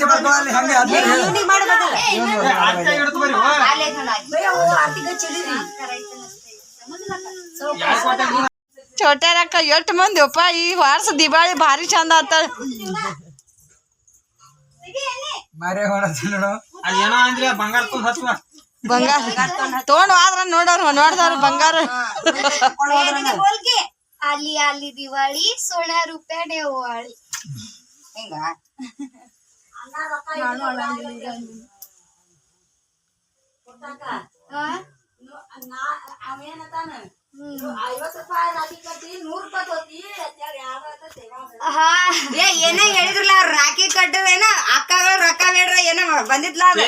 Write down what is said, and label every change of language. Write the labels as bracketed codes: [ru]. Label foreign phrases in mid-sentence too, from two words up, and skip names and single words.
[kn] ಚೋಟ್ಯಾರಕ್ಕ ಎಷ್ಟು ಮಂದಿ ಅಪ್ಪ ಈ ವರ್ಷ ದಿವಾಳಿ ಭಾರಿ ಚಂದ ಆತ ಬಂಗಾರ ತಗೊಂಡ್ ಆದ್ರ ನೋಡವ್ರು ಬಂಗಾರ [mr] आली आली दिवाळी सोन्या रुपयाने ओवाळी [kn] ಹೆಂಗ ಏನೇ ಹೇಳಿದ್ರಲ್ಲ ಅವ್ರು ರಾಖಿ ಕಟ್ಟದೇನ ಅಕ್ಕಗಳು ರೊಕ್ಕ ಬೇಡ್ರ ಏನ ಬಂದಿದ್ಲ